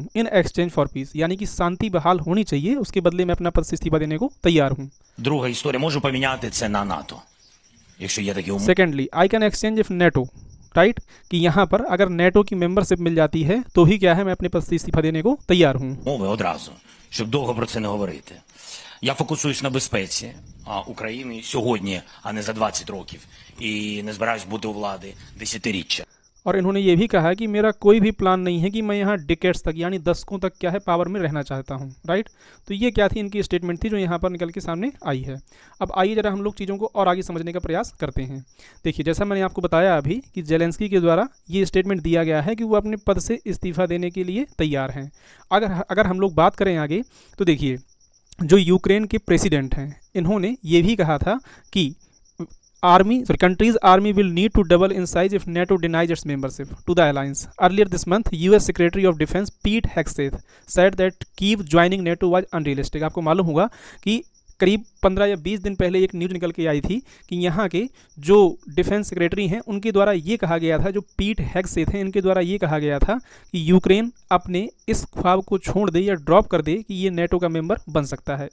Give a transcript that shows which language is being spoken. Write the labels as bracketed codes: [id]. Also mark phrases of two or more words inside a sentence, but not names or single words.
[en] in exchange for peace, [hi] यानी कि शांति बहाल होनी चाहिए, उसके बदले मैं अपना पद से इस्तीफा देने को तैयार हूँ। [en] Secondly, I can exchange if NATO, right, [hi] कि यहाँ पर अगर नेटो की मेंबरशिप मिल जाती है तो ही क्या है मैं अपने पद से इस्तीफा देने को तैयार हूँ। [uk] Щоб довго про це не говорити. Я фокусуюсь на безпеці України сьогодні, а не за 20 років. І не збираюсь бути у влади десятиріччя. [hi] और इन्होंने ये भी कहा कि मेरा कोई भी प्लान नहीं है कि मैं यहाँ डिकेड्स तक यानी दशकों तक क्या है पावर में रहना चाहता हूँ। राइट, तो ये क्या थी इनकी स्टेटमेंट थी जो यहाँ पर निकल के सामने आई है। अब आइए ज़रा हम लोग चीज़ों को और आगे समझने का प्रयास करते हैं। देखिए जैसा मैंने आपको बताया अभी कि जेलेंस्की के द्वारा ये स्टेटमेंट दिया गया है कि वो अपने पद से इस्तीफा देने के लिए तैयार हैं। अगर हम लोग बात करें आगे तो देखिए जो यूक्रेन के प्रेसिडेंट हैं इन्होंने ये भी कहा था कि [en] country's army will need to double in size if NATO denies its membership to the alliance. Earlier this month, US Secretary of Defense Pete Hegseth said that Kyiv joining NATO was unrealistic. [hi] आपको मालूम होगा कि करीब 15 या 20 दिन पहले एक न्यूज़ निकल के आई थी कि यहाँ के जो डिफेंस सेक्रेटरी हैं उनके द्वारा ये कहा गया था, जो पीट हेग्सेथ हैं इनके द्वारा ये कहा गया था कि यूक्रेन अपने इस ख्वाब को छोड़ दे या ड्रॉप कर दे कि ये नेटो का मेंबर बन सकता है।